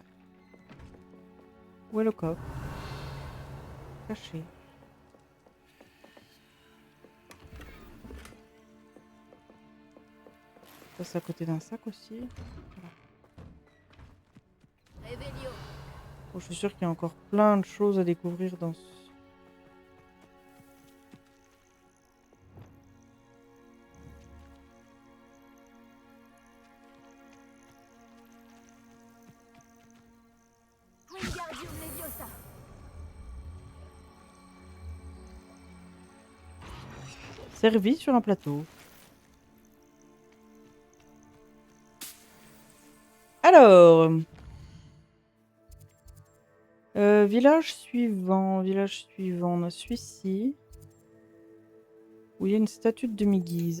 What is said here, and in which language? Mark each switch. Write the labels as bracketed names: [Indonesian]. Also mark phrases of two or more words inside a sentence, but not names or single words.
[French] Où est le coffre? Caché. Ça c'est à côté d'un sac aussi. Voilà. Revelio. Bon, je suis sûre qu'il y a encore plein de choses à découvrir dans ce... Wingardium Leviosa. Servi sur un plateau. Alors... village suivant. Village suivant. On a celui-ci. Où il y a une statue de demi-guise.